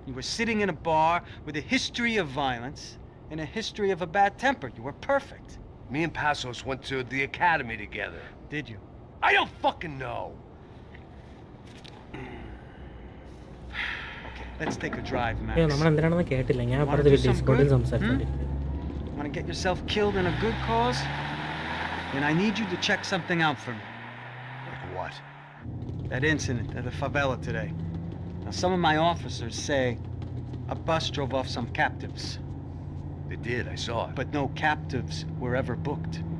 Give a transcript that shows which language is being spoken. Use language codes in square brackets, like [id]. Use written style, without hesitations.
[en] You were sitting in a bar with a history of violence and a history of a bad temper. You were perfect. Me and Passos went to the academy together. Did you? I don't fucking know. Okay, let's take a drive, Max. [ml] നമ്മൾ എന്തിനാണെന്ന് കേട്ടില്ല. ഞാൻ അപ്പുറത്ത് ഡിസ്കോഡിൽ സംസാരിച്ചോണ്ടിരിക്കുന്നു. [en] Want to get yourself killed in a good cause? Then I need you to check something out for me. Like what? That incident at the favela today. Now, some of my officers say a bus drove off some captives. They did, I saw it. But no captives were ever booked.